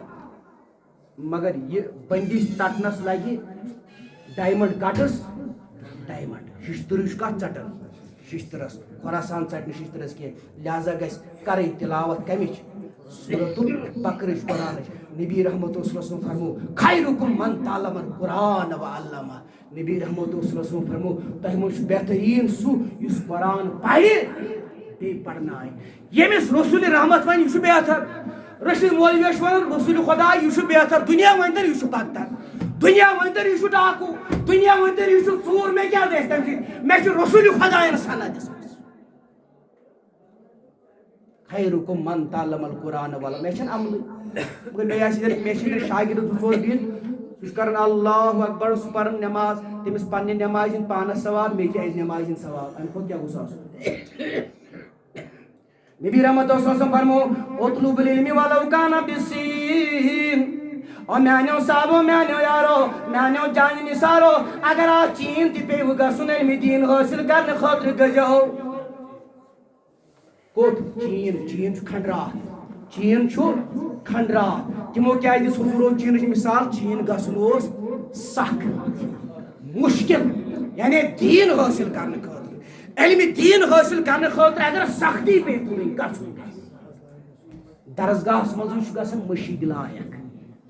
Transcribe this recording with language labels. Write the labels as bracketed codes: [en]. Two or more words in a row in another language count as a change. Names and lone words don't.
[ks] مگر یہ بندش ژٹنس لگہِ ڈایمنڈ کٹس ڈایمنڈ ششتر کت ژٹان ششترس خۄراسان ژٹنہٕ ششترس کینٛہہ لہذا گژھِ کرٕنۍ تلاوت کمِچ سورۃ البقرٕچ قرآنٕچ نبی رحمتہ [ar] صلی اللہ علیہ وسلم [ks] فرمو [ar] خیرکم من تعلم القرآن وعلمہ [ks] نبی رحمتہ [ar] صلی اللہ علیہ وسلم [ks] فرمو تۄہہِ منٛز چھُ بہتریٖن سُہ یُس قرآن پرِ بیٚیہِ پرنایہِ ییٚمِس رسول رحمت وَنہِ یہِ چھُ بہتر رشید مولوی چھُ ونان رسول خدا یہِ چھُ بہتر دُنیا ؤنۍتن یہِ چھُ بدتر دُنیا ؤنۍتن یہِ چھُ ڈاکوٗ دُنیا ؤنۍتن یہِ چھُ ژوٗر مےٚ کیٛاہ گژھِ تمہِ سۭتۍ مےٚ چھُ رسول خدایَن سند دِژمٕژ [ar] خیرکم من تعلم القرآن وعلمہ [ks] مےٚ چھنہٕ عملٕے مگر مےٚ آسہِ مےٚ چھِ ییٚتہِ شاگرد 2-4 دِنۍ سُہ چھُ کران [ar] اللہ اکبر [ks] سُہ پران نٮ۪ماز تٔمِس پننہِ نٮ۪مازِ ہِنٛدۍ پانس ثواب مےٚ تہِ آسہِ نٮ۪مازِ ہِنٛدۍ ثواب امہِ کھۄتہٕ کیٛاہ گوٚژھ آسُن نبی رحمتہ [ar] صلی اللہ علیہ وسلم [ks] فرمو [ar] اطلب العلم ولو کان بالسین او [ks] میانیو صاحبو میانیو یارو میانیو جان نثارو اگر آز چین تہِ پیٚیوٕ گژھُن علمِ دین حٲصِل کرنہٕ خٲطرٕ گٔژھِو کوٚت چین چین چھُ کھنڈرات چین چھُ کھنڈرات تِمو کیٛازِ دِژ حضوٗرو چیٖنٕچ مثال چین گژھُن اوس سخ مُشکل یعنی دیٖن حٲصِل کرنہٕ خٲطرٕ علمِ دیٖن حٲصِل کرنہٕ خٲطرٕ اگر سختی پیٚیہِ تُلٕنۍ گژھُن درسگاہس منٛزٕے چھُ گژھان مٔشیٖد لایق